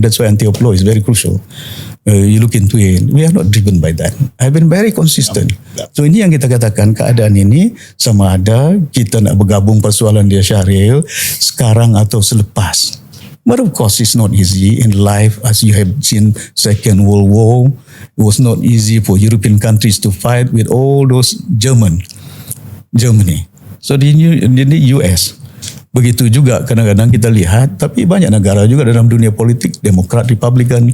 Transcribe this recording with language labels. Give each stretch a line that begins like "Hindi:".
English: That's why anti-upload is very crucial. You look into it. We are not driven by that. I've been very consistent.
Malay: So ini yang kita katakan, keadaan ini sama ada kita nak bergabung persoalan dia Syahril sekarang atau selepas.
English: But of course it's not easy in life, as you have seen Second World War. It was not easy for European countries to fight with all those Germany. So the US.
Malay: Begitu juga kadang-kadang kita lihat, tapi banyak negara juga dalam dunia politik, Demokrat, Republikan.